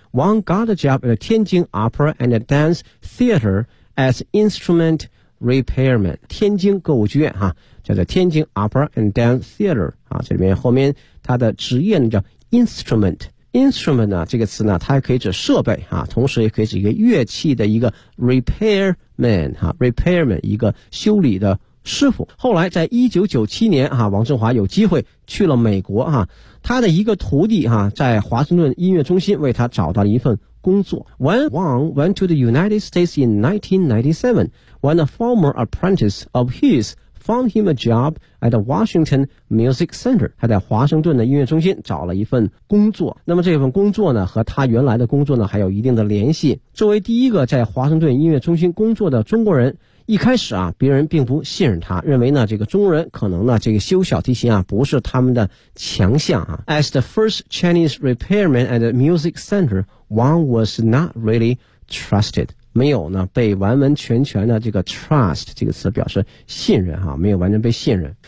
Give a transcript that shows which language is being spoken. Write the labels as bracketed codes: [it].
[zh] 王 [en] got a job at 天津 Opera and Dance Theater as Instrument Repairman， [zh] 天津歌舞剧院叫做天津 Opera and Dance Theater 这里面后面他的职业呢叫 InstrumentInstrument 呢这个词呢它还可以指设备同时也可以指一个乐器的一个 repairman， repairman 一个修理的师傅。后来在1997年王振华有机会去了美国他的一个徒弟在华盛顿音乐中心为他找到了一份工作。 [en] When Wang went to the United States in 1997, when a former apprentice of his found him a job at the Washington Music Center， [zh] 他在华盛顿的音乐中心找了一份工作。那么这份工作呢和他原来的工作呢还有一定的联系。作为第一个在华盛顿音乐中心工作的中国人，一开始别人并不信任他，认为呢这个中国人可能呢这个修小提琴不是他们的强项 [en] As the first Chinese repairman at the Music Center, Wang was not really trusted， [zh] 没有呢被完完全全的这个 trust 这个词表示信任没有完全被信任。